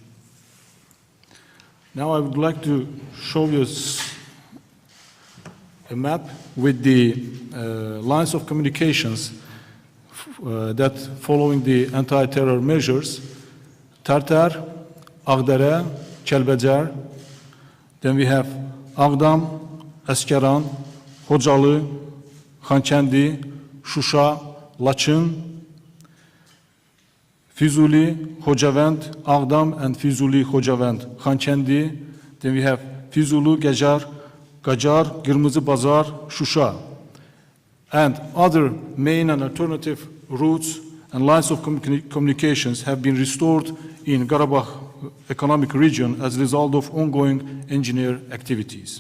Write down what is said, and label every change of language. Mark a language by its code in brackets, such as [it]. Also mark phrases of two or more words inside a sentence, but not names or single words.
[en] Now I would like to show you a map with the lines of communications that following the anti-terror measures, Tartar, Agdere, Kelbecer, then we have Ağdam, Əskeran, Xocalı, Xankəndi, Şuşa, Laçın, Füzuli, Xocavənd, Ağdam, and Füzuli, Xocavənd, Xankəndi. Then we have Füzuli, Qacar, Qırmızı Bazar, Şuşa. And other main and alternative routes and lines of communications have been restored in Karabakh economic region as a result of ongoing engineer activities.